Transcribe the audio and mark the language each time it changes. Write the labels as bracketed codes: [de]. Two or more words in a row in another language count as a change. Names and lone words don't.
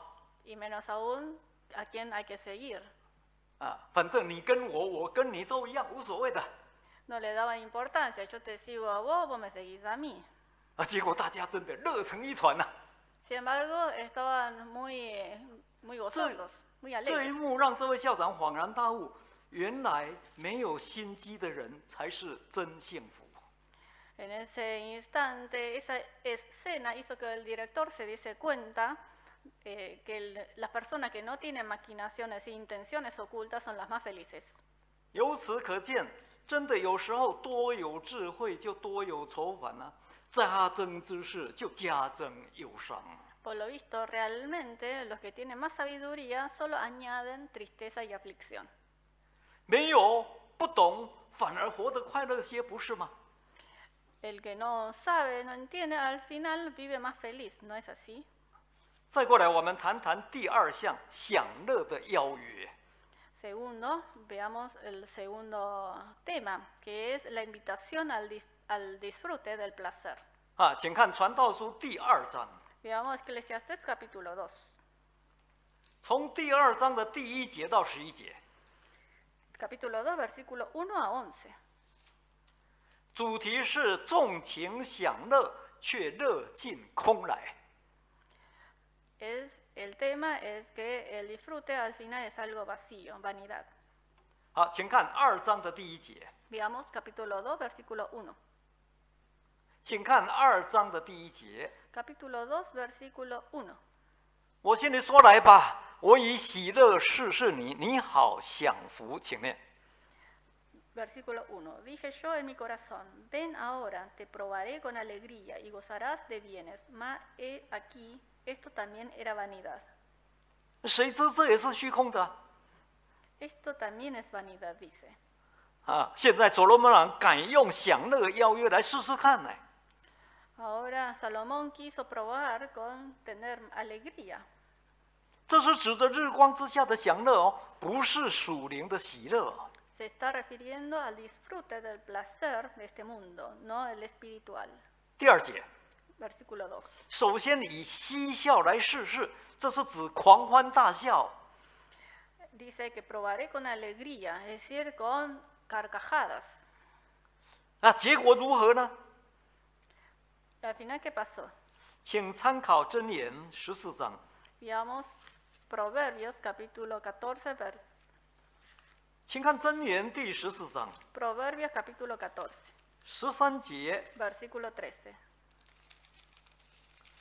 [es] Y menos aún a quién hay que seguir. [zh] 反正你跟我，我跟你都一样，无所谓的。 [es] No le daban importancia. Yo te sigo a vos, vos me seguís a mí. [zh] 结果大家真的热成一团呐。 [es] Sin embargo, estaban muy gozosos, muy [zh] 这一 [es] alegres. [zh] 幕让这位校长恍然大悟，原来没有心机的人才是真幸福。 [es] En ese instante, esa escena hizo que el director se diese cuenta que las personas que no tienen maquinaciones e intenciones ocultas son las más felices. [zh] 由此可见，真的有时候多有智慧就多有愁烦啊，加增之事就加增忧伤。 [es] Por lo visto, realmente los que tienen más sabiduría solo añaden tristeza y aflicción. [zh] 没有不懂，反而活得快乐些，不是吗？ [es] El que no sabe, no entiende, al final vive más feliz, ¿no es así? [zh] 再过来，我们谈谈第二项享乐的邀约。 [es] Segundo, veamos el segundo tema, que es la invitación al disfrute del placer. [zh] 请看《传道书》第2章， [es] Veamos Eclesiastés capítulo 2. [zh] 从第2章的第1节到11节， [es] Capítulo 2, versículo 1 a 11. [zh] 主题是纵情享乐，却乐尽空来。 [es] El tema es que el disfrute al final es algo vacío, vanidad. [zh] 好，请看2章的第1节， [es] Veamos capítulo 2, versículo 1. [zh] 请看2章的第1节。 [es] Capítulo 2, versículo 1. [zh] 我心里说来吧，我以喜乐试试你，你好享福。请念。 [es] Versículo 1. Dije yo en mi corazón, ven ahora, te probaré con alegría y gozarás de bienes. Mas he aquí, esto también era vanidad. [zh] 谁知这也是虚空的 [es] Esto también es vanidad, dice. [zh] 现在所罗门王敢用享乐邀约来试试看呢。 [es] Ahora Salomón quiso probar con tener alegría. [zh] 这是指着日光之下的享乐哦，不是属灵的喜乐。 [es] Se está refiriendo al disfrute del placer de este mundo, no el espiritual. [zh] 第2节， [es] Versículo 2. [zh] 首先以嬉笑来试试，这是指狂欢大笑。 [es] Dice que probaré con alegría, es decir, con carcajadas. [zh] 结果如何呢？ [es] Al final, ¿qué pasó? [zh] 请参考箴言14章。 [es] Veamos Proverbios capítulo 14, [zh] 请看箴言第14章 [es] Proverbios capítulo 14, [zh] 13 节。 [es] versículo 13.